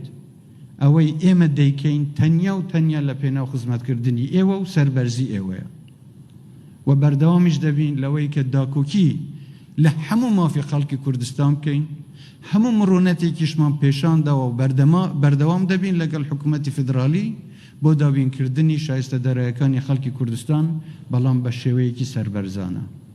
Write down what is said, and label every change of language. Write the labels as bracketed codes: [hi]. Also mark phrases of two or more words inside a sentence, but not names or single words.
[ku] اوی ایم دیکین تنیا و تنیا لپینا و خدمت کردنی ایوه و سربرزی ایوه و بردوامش دبین لوی که داکوکی لحمو ما فی خلق کردستان کن همو مرونتی کشمان پیشان دا و بردوام دبین لگل حکومت فدرالی بۆ دابین کردنی شایسته دەرەکانی خەڵکی کوردستان [ckb] بەڵام بە شێوەیەکی سەربەرزانە